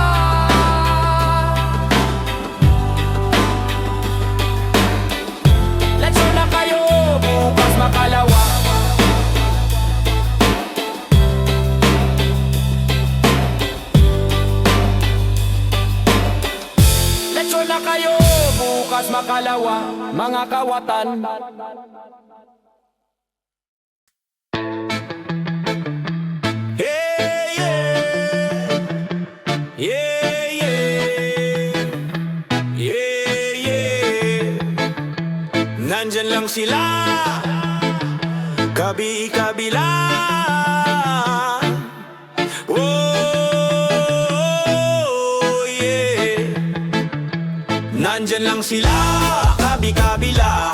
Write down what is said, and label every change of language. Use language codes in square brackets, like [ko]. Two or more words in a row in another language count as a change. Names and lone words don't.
[tl] Lechon na kayo, bukas makalawa. Lechon na kayo, bukas makalawa. Mga kawatan. [en] Hey, yeah. Yeah, yeah. Yeah, yeah. [tl] Nandyan lang sila, kabi-kabila. [en] Oh, yeah. [tl] Nandyan lang sila, kabi-kabila.